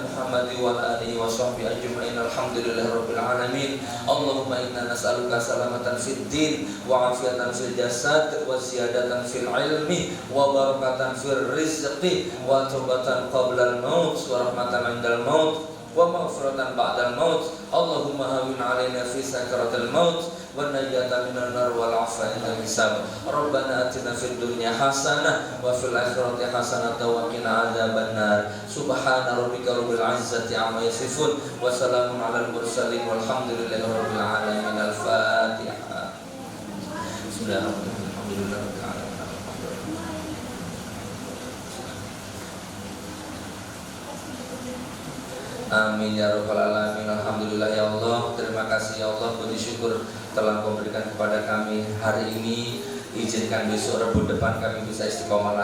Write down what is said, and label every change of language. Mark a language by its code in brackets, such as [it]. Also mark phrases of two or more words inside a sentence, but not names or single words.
[ar] محمد وعلى آله وصحبه أجمعين. الحمد لله رب العالمين. اللهم إنا نسألك سلامة في الدين وعافية في الجسد وزيادة في العلم وبركة في الرزق وتوبة قبل الموت ورحمة عند الموت ومغفرة بعد الموت. اللهم هون علينا في سكرات الموت والنجاة من النار والعفو عند الحساب. ربنا آتنا في الدنيا حسنة وفي الآخرة حسنة وقنا عذاب النار. سبحان ربك رب العزة عما يصفون وسلام على المرسلين والحمد لله رب العالمين. Al-Fatihah. بسم الله الرحمن الرحيم. الحمد لله رب العالمين. آمين يا رب العالمين. الحمد لله يا الله. [id] Terima kasih ya Allah, puji syukur telah memberikan kepada kami hari ini. Izinkan besok Rabu depan kami bisa istiqomah lagi.